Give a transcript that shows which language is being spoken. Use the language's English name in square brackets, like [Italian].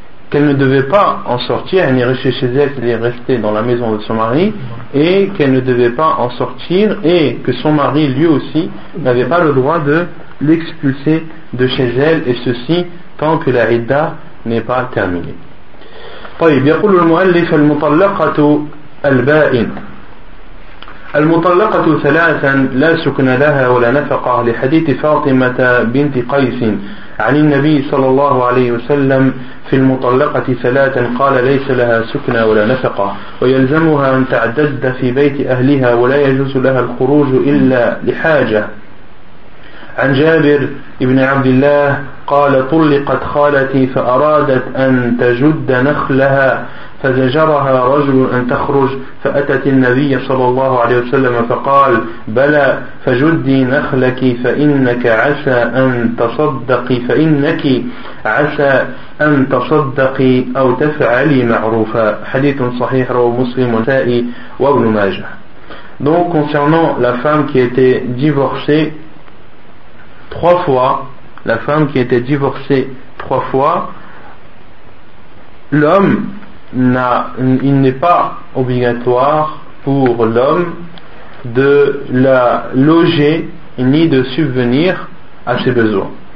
[French] qu'elle ne devait pas en sortir, elle est restée chez elle, elle est restée dans la maison de son mari, et qu'elle ne devait pas en sortir, et que son mari lui aussi n'avait pas le droit de l'expulser de chez elle, et ceci tant que la idda n'est pas terminée. [Arabic] طيب يقول المؤلف المطلقة البائن المطلقة ثلاثا لا سكن لها ولا نفقة لحديث فاطمة بنت قيس عن النبي صلى الله عليه وسلم في المطلقة ثلاثا قال ليس لها سكن ولا نفقة ويلزمها أن تعتد في بيت أهلها ولا يجوز لها الخروج إلا لحاجة عن جابر ابن عبد الله قال طلقت خالتي فأرادت أن تجد نخلها فزجرها رجل أن تخرج فأتت النبي صلى الله عليه وسلم فقال بلى فجدي نخلك فإنك عسى أن تصدقي فإنك عسى أن تصدقي أو تفعلي معروفا حديث صحيح رواه مسلم والنسائي وابن ماجه. [French] Donc concernant la femme qui était divorcée trois fois, la femme qui était divorcée trois fois, l'homme n'a, il n'est pas obligatoire pour l'homme de la loger ni de subvenir à ses besoins.